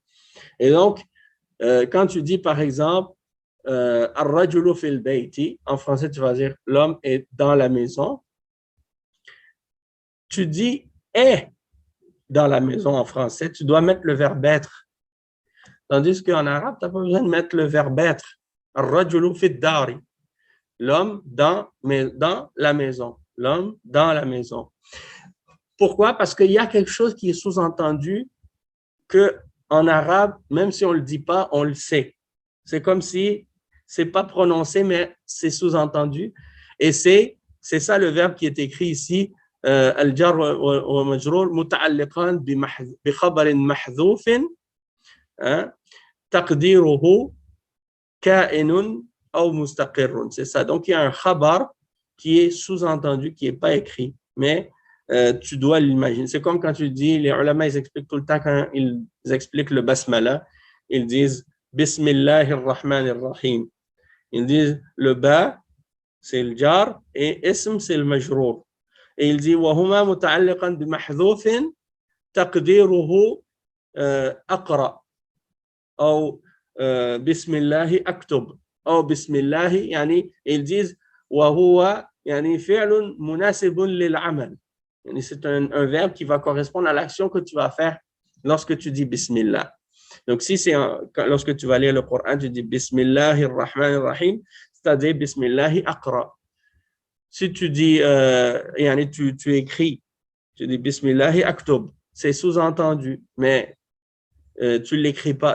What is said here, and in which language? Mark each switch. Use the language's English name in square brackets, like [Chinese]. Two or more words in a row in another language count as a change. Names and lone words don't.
[French] Et donc, quand tu dis par exemple [Arabic] الرجل في البيت, [French] en français tu vas dire l'homme est dans la maison. Tu dis est dans la maison en français, tu dois mettre le verbe être. Tandis qu'en arabe, tu n'as pas besoin de mettre le verbe être. [Arabic] الرجل في الدار. [French] L'homme dans la maison. L'homme dans la maison. Pourquoi? Parce qu'il y a quelque chose qui est sous-entendu qu'en arabe, même si on ne le dit pas, on le sait. C'est comme si ce n'est pas prononcé, mais c'est sous-entendu. Et c'est ça le verbe qui est écrit ici. [Arabic] الجار والمجرور متعلقا بخبر محذوف تقديره كائن ou mustaqirrun. [French] C'est ça. Donc, il y a un khabar qui est sous-entendu, qui n'est pas écrit, mais tu dois l'imaginer. C'est comme quand tu dis, les ulama, ils expliquent tout le temps, quand ils expliquent le basmala, ils disent [Arabic] بسم الله الرحمن الرحيم. [French] Ils disent le ba, c'est le jar, et ism, c'est le majrour. Et il dit [Arabic] وهما متعلقا بمحذوف تقديره أقرأ أو بسم الله أكتب أو بسم الله يعني [French] ils disent [Arabic] وهو يعني فعل مناسب للعمل. [French] C'est un verbe qui va correspondre à l'action que tu vas faire lorsque tu dis Bismillah. Donc, si c'est lorsque tu vas lire le Coran, tu dis [Arabic] بسم الله الرحمن الرحيم, [French] c'est-à-dire [Arabic] بسم الله أقرأ. [French] Si tu dis, tu écris, tu dis [Arabic] بسم الله أكتب, [French] c'est sous-entendu, mais tu ne l'écris pas.